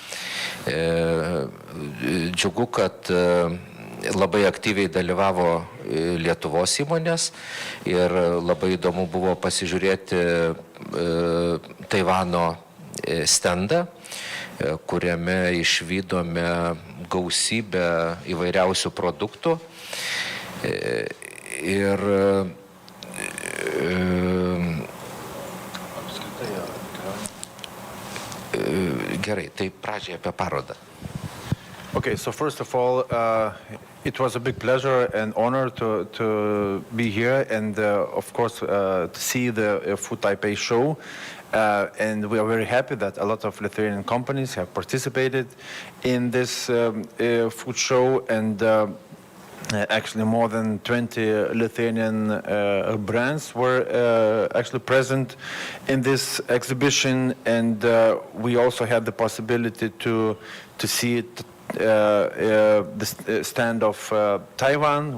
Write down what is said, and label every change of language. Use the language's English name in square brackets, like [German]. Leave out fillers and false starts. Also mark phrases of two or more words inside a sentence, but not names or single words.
[Lithuanian] Džiugu, kad labai aktyviai dalyvavo Lietuvos įmonės ir labai įdomu buvo pasižiūrėti Taivano stendą, kuriame išvydome gausybę įvairiausių produktų. Ir gerai, tai pradžiai apie parodą. [English] Okay, so first of all, it was a big pleasure and honor to be here and, of course, to see the Food Taipei show. And we are very happy that a lot of Lithuanian companies have participated in this food show, and actually more than 20 Lithuanian brands were actually present in this exhibition, and we also had the possibility to see the stand of Taiwan.